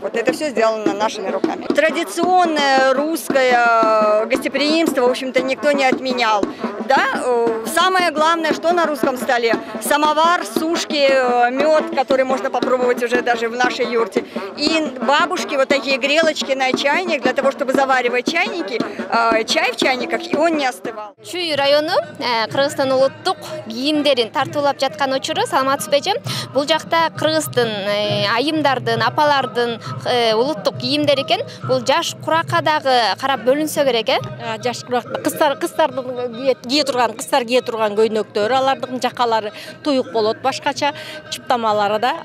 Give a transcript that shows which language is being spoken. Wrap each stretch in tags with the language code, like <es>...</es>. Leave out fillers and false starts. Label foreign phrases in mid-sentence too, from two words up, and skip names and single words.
<ru>Вот это все сделано нашими руками. Традиционное русское гостеприимство, в общем-то, никто не отменял. Да? Самое главное, что на русском столе? Самовар, сушки, мед, который можно попробовать уже даже в нашей юрте. И бабушки, вот такие грелочки на чайник, для того, чтобы заваривать чайники, чай в чайниках, и он не остывал.</ru> <ky>Чүй району Кыргызстан улуттук кийимдерин тартуулап жаткан учуру, саламатсызбы эже? Бул жакта Кыргыздын айымдардын, апалардын улуттук кийимдери экен. Бул жаш куракка дагы карап бөлүнсө керек, Жаш куракта кыздардын кийе турган көйнөктөр, алардын жакалары туюк болот, башкача чыптамалары да.</ky>